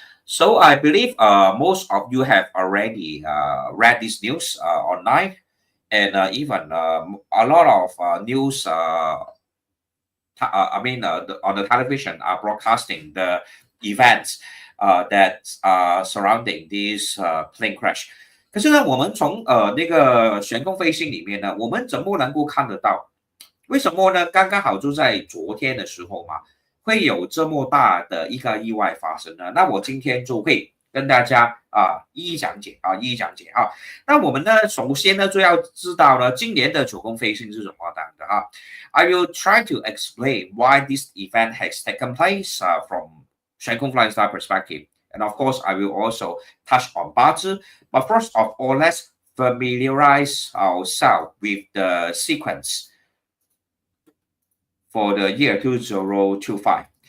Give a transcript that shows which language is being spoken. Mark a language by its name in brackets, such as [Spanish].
[English] So I believe most of you have already read this news online, and even a lot of news. On the television are broadcasting the events that surrounding this plane crash. [Chinese] 可是呢，我们从那个悬空飞行里面呢，我们怎么能够看得到？为什么呢？刚刚好就在昨天的时候嘛，会有这么大的一个意外发生呢？那我今天就会跟大家一一讲解。那我们呢，首先呢就要知道呢，今年的九宫飞星是什么样的啊？ [English] I will try to explain why this event has taken place from Xuan Kong Flying Stars perspective. And of course, I will also touch on 八字. But first of all, let's familiarize ourselves with the sequence for the year 2025.